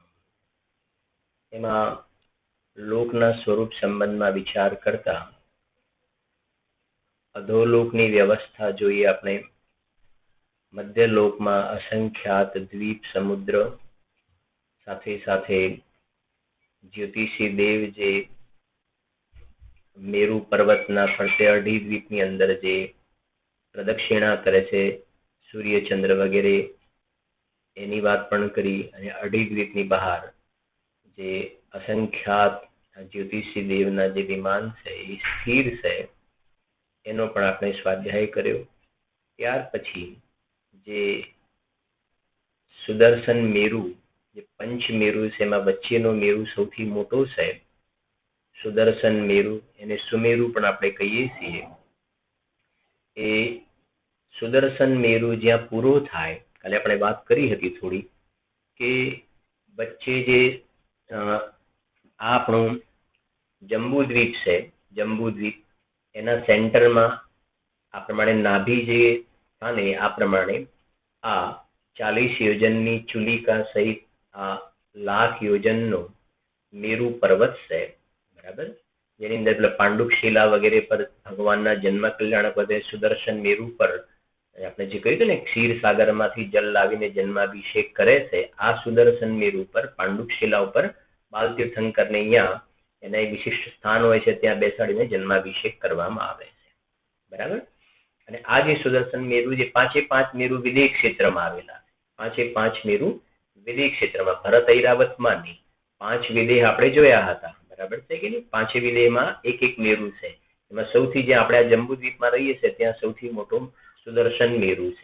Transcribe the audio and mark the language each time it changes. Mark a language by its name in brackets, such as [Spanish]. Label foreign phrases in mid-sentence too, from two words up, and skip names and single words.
[Gujarati] એમાં લોકના સ્વરૂપ સંબંધમાં વિચાર કરતા અધોલોકની વ્યવસ્થા જોઈએ આપણે। મધ્યલોકમાં અસંખ્યાત દ્વીપ સમુદ્ર સાથે સાથે જ્યોતિષી દેવ જે મેરુ પર્વતના ફરતે અઢી દ્વીપની અંદર જે પ્રદક્ષિણા કરે છે સૂર્ય ચંદ્ર વગેરે એની વાત પણ કરી અને અઢી દ્વીપની બહાર જે અસંખ્યાત જ્યોતિષી દેવના જે વિમાન છે એ સ્થિર છે એનો પણ આપણે સ્વાધ્યાય કર્યો। ત્યાર પછી જે સુદર્શન મેરુ જે પંચ મેરુ સે વચ્ચેનો મેરુ સૌથી મોટો છે સુદર્શન મેરુ એને સુમેરુ પણ આપણે કહીએ છીએ। એ સુદર્શન મેરુ જ્યાં પૂરો થાય કાલે આપણે વાત કરી હતી થોડી કે વચ્ચે જે આપણો જંબૂદ્વીપ છે જંબૂદ્વીપ એના સેન્ટરમાં આ પ્રમાણે નાભિ જે સ્થાને આ પ્રમાણે આ 40 યોજનની ચુલિકા સહિત આ 1,00,000 યોજનનો મેરુ પર્વત છે બરાબર। જેની અંદર પેલા પાંડુશિલા વગેરે પર ભગવાનના જન્મ કલ્યાણ પદે સુદર્શન મેરુ પર આપણે જે કહ્યું ને ક્ષીર સાગરમાંથી જલ લાવીને જન્માભિષેક કરે છે આ સુદર્શન મેરુ પર પાંડુશિલા પર બાલ તીર્થંકરને અહીંયા એના એક વિશિષ્ટ સ્થાન હોય છે ત્યાં બેસાડીને જન્માભિષેક કરવામાં આવે છે બરાબર। અને આ જે સુદર્શન મેરુ જે 5 મેરુ વિદેહ ક્ષેત્રમાં આવેલા 5 મેરુ વિદેહ ક્ષેત્રમાં ભરત ઐરાવતમાં ની 5 વિદેહ આપણે જોયા હતા બરાબર છે કે નહીં। 5 વિદેહમાં એક મેરુ છે એમાં સૌથી જે આપણે આ જંબુદ્વીપમાં રહીએ છીએ ત્યાં સૌથી મોટો સુદર્શન મેરુ છે।